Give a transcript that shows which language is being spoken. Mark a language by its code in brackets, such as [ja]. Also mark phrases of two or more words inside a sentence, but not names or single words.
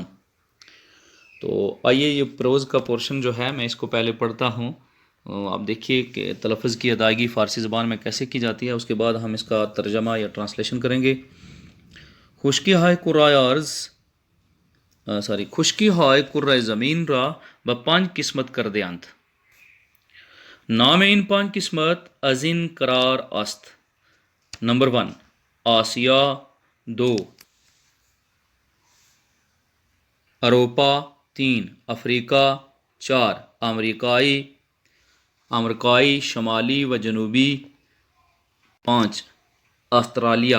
[ur] تو آئیے یہ پروز کا پورشن جو ہے میں اس کو پہلے پڑھتا ہوں. آپ دیکھیے کہ تلفظ کی ادائیگی فارسی زبان میں کیسے کی جاتی ہے، اس کے بعد ہم اس کا ترجمہ یا ٹرانسلیشن کریں گے. [fa] خشکی ہائے کرائے ارض خشکی ہائے کرائے زمین را با 5 قسمت کر دے انت. نام این 5 قسمت از این قرار است. نمبر 1 آسیا، 2 اروپا، 3 افریقہ، 4 امریکائی شمالی و جنوبی، 5 استرالیا.